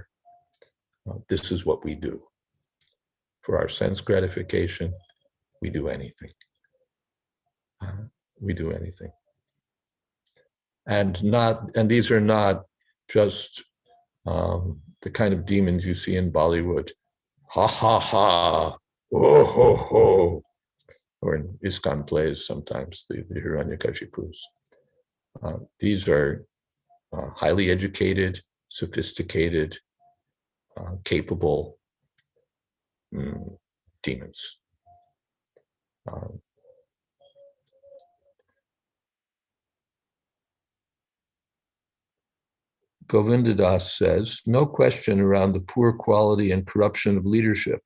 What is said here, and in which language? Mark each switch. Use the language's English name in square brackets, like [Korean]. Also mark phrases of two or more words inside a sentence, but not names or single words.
[English] This is what we do. For our sense gratification, we do anything. We do anything. And these are not just the kind of demons you see in Bollywood. Ha ha ha, oh ho ho, or in ISKCON plays sometimes, the Hiranyakashipus. These are highly educated, sophisticated, capable demons. Govindadas says, no question around the poor quality and corruption of leadership.